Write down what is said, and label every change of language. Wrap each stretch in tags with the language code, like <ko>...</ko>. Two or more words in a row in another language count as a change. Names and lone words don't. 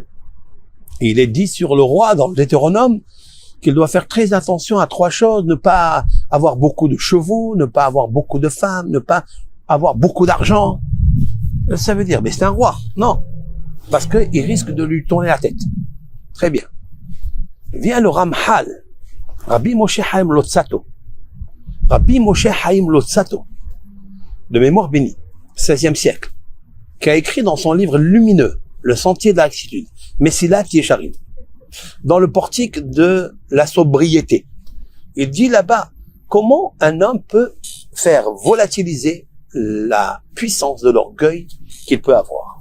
<fr>Et il est dit sur le roi dans le Deutéronome qu'il doit faire très attention à 3 choses, ne pas avoir beaucoup de chevaux, ne pas avoir beaucoup de femmes, ne pas avoir beaucoup d'argent. Ça veut dire, mais c'est un roi. Non. Parce qu'il risque de lui tourner la tête. Très bien. Vient le Ramhal, Rabbi Moshe Chaim Lotsato. Rabbi Moshe Chaim Lotsato, de mémoire bénie, 16e siècle, qui a écrit dans son livre lumineux, Le Sentier de la Rectitude, Messilat Yesharim, dans le portique de la sobriété. Il dit là-bas, comment un homme peut faire volatiliser la puissance de l'orgueil qu'il peut avoir.</fr>